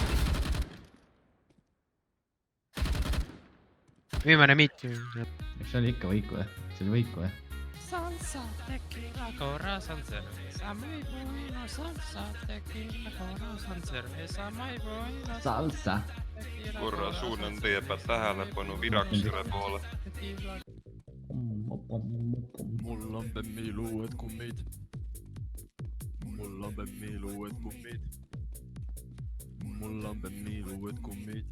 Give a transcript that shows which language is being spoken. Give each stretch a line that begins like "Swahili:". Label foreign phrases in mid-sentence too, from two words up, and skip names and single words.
Estonian: Viimane miit. See oli ikka võiku või? See oli võiku või? Salsa, tequila, korras on cerveza,
Spanish: muy bueno.
Estonian: Salsa, tequila, korras on cerveza,
Spanish: muy bueno.
Estonian: Salsa! Korra suunan teie pealt tähelepanu Viraksõre poole. Mul on Bemmil uued kummid. Mul on Bemmil uued kummid. Mul on Bemmil uued kummid.